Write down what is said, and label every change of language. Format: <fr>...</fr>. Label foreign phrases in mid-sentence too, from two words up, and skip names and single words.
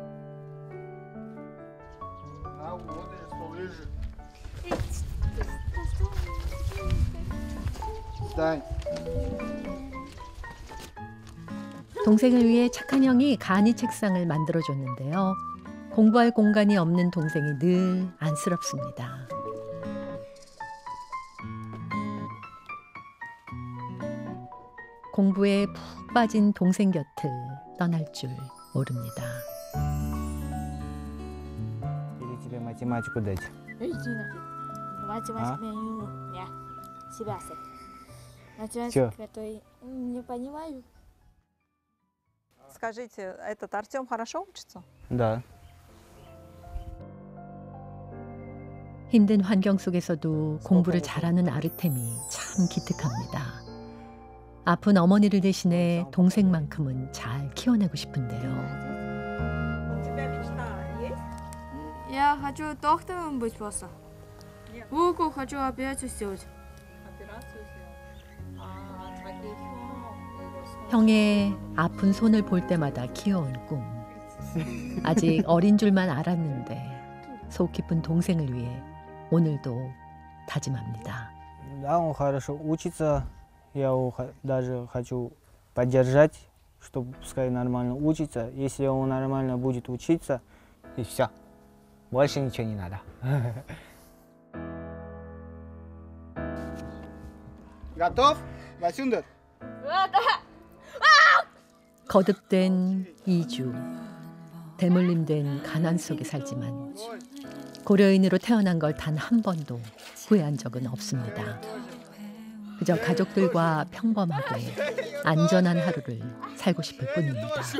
<ko>동생을 위해 착한 형이 간이 책상을 만들어줬는데요. 공부할 공간이 없는 동생이 늘 안쓰럽습니다. 공부에 푹 빠진 동생 곁을 떠날 줄 모릅니다.</ko> <ru>Или тебе математику дать? Иди нафиг. Математика я себя сам. Чё? Математика, то не понимаю. Скажите, этот Артем хорошо учится? Да.</ru> <ko>힘든 환경 속에서도 공부를 잘하는 아르템이 참 기특합니다. 아픈 어머니를 대신해 동생만큼은 잘 키워내고 싶은데요.</ko> <ru>Я хочу доктором быть просто. Руку хочу операцию сделать.</ru> <ko>형의 아픈 손을 볼 때마다 키워온 꿈. 아직 어린 줄만 알았는데 속 깊은 동생을 위해 오늘도 다짐합니다.</ko> <ru>Да, он хорошо учится. Я его даже хочу поддержать, чтобы пускай нормально учится. Если он нормально будет учиться, и все. Больше ничего не надо. Готов? Васюндер?</ru> <ko>거듭된 이주, 대물림된 가난 속에 살지만 고려인으로 태어난 걸 단 한 번도 후회한 적은 없습니다. 그저 가족들과 평범하게 안전한 하루를 살고 싶을 뿐입니다.</ko>